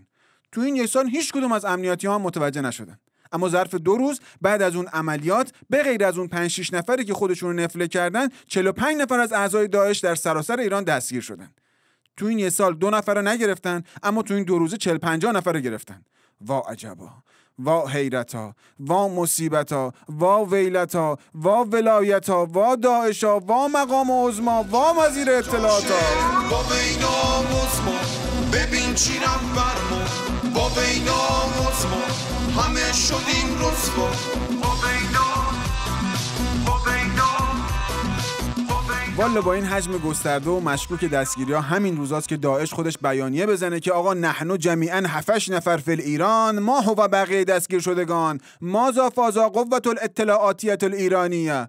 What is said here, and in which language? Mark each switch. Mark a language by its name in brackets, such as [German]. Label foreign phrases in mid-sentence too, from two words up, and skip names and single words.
[Persian] تو این 1 سال هیچ کدوم از امنیتی‌ها متوجه نشدن. اما ظرف 2 روز بعد از اون عملیات به غیر از اون 5-6 نفری که خودشون رو نفله کردن 45 نفر از اعضای داعش در سراسر ایران دستگیر شدن. تو این 1 سال 2 نفر رو نگرفتن، اما تو این 2 روزه 40-50 نفر رو گرفتن. وا عجبا، وا حیرتا، وا مصیبتا، وا ویلتا، وا ولایتا، وا داعشا، وا مقام عظما، وا وزیر اطلاعاتا. با بینا عظما ببین چی رفت ما، با بینا عظما همه شدیم رسوا. والا با این حجم گسترده و مشکوک دستگیری‌ها همین روزاست که داعش خودش بیانیه بزنه که آقا [Arabic] نحنو جمیعا [Persian] 7 نفر [Arabic] فی ایران ما هو [Persian] بقیه دستگیر شدگان [Arabic] ما ذا فازا قوة الاطلاعاتیه الایرانیه.